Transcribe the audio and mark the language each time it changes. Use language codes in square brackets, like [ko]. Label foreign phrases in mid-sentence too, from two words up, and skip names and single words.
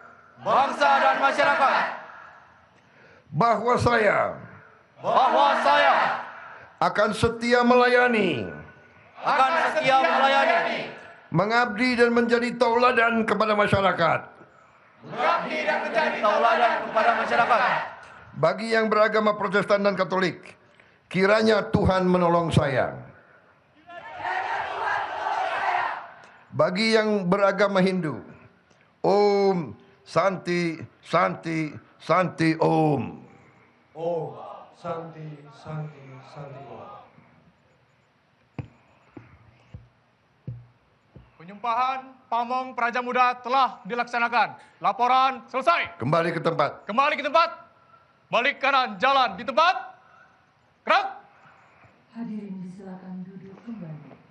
[id] Bahwa saya akan setia melayani, mengabdi dan menjadi tauladan kepada masyarakat. Bagi yang beragama Protestan dan Katolik, kiranya Tuhan menolong saya. Bagi yang beragama Hindu, [sa] Om Santi Santi Santi Om. Om Santi Santi Santi Om. [id] Penyumpahan Pamong Prajamuda telah dilaksanakan. Laporan selesai. Kembali ke tempat. Kembali ke tempat. Balik kanan, jalan di tempat. Gerak. Hadirin disilakan duduk kembali.